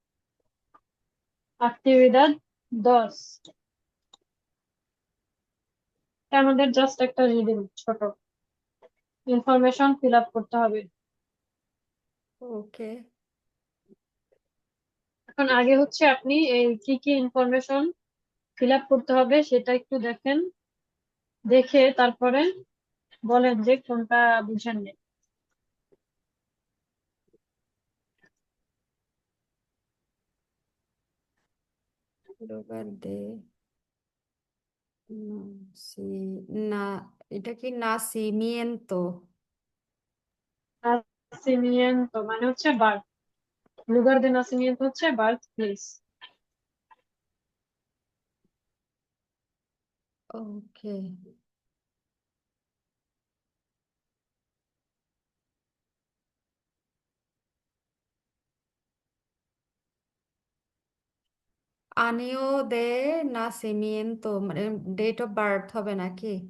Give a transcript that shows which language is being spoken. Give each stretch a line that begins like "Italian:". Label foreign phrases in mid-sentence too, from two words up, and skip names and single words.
Bangla: actividad 10, আমাদের জাস্ট একটা রিডিং, ছোট
English: information fill up
Bangla: করতে হবে। ওকে, এখন আগে হচ্ছে আপনি এই কি কি
English: information fill up
Bangla: করতে হবে সেটা একটু দেখেন, দেখে তারপরে বলেন যে কোনটা বুঝেননি।
Spanish: lugar de naci,
Bangla: না, এটা কি nacimiento? নাসিমিয়েন্তো মানে হচ্ছে বার্থ,
Spanish: lugar de nacimiento
Bangla: হচ্ছে
English: birth place.
Bangla: ওকে,
Spanish: año de nacimiento
Bangla: মানে
English: date of birth
Bangla: হবে নাকি?